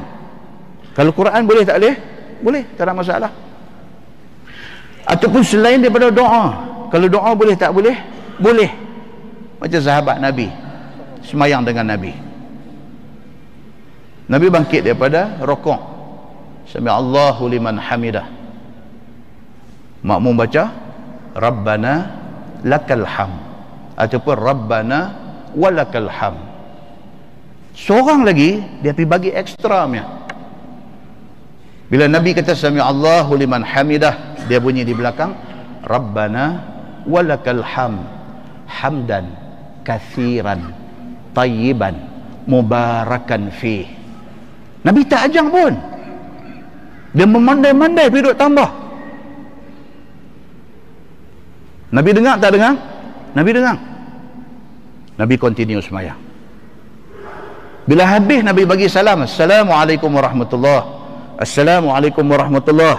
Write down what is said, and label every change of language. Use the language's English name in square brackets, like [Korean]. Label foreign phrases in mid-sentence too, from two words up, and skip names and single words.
[Malay] Kalau Quran boleh tak boleh? Boleh, tak ada masalah. Ataupun selain daripada doa. Kalau doa boleh tak boleh? Boleh. Macam sahabat Nabi semayang dengan Nabi bangkit daripada rukuk, [Arabic] سمع الله لمن حمده, [Malay] makmum baca [Arabic] ربنا لك الحمد ataupun ربنا ولك الحمد. [Malay] Seorang lagi dia pergi bagi ekstranya. Bila Nabi kata [Arabic] سمع الله لمن حمده, [Malay] dia bunyi di belakang [Arabic] ربنا ولك الحمد حمدا كثيرا طيبا مباركا في. [Malay] Nabi tak ajang pun, dia memandai-mandai pergi duduk tambah. Nabi dengar tak dengar? Nabi dengar. Nabi continue semayang. Bila habis Nabi bagi salam, [Arabic] السلام عليكم ورحمة الله, السلام عليكم ورحمة الله.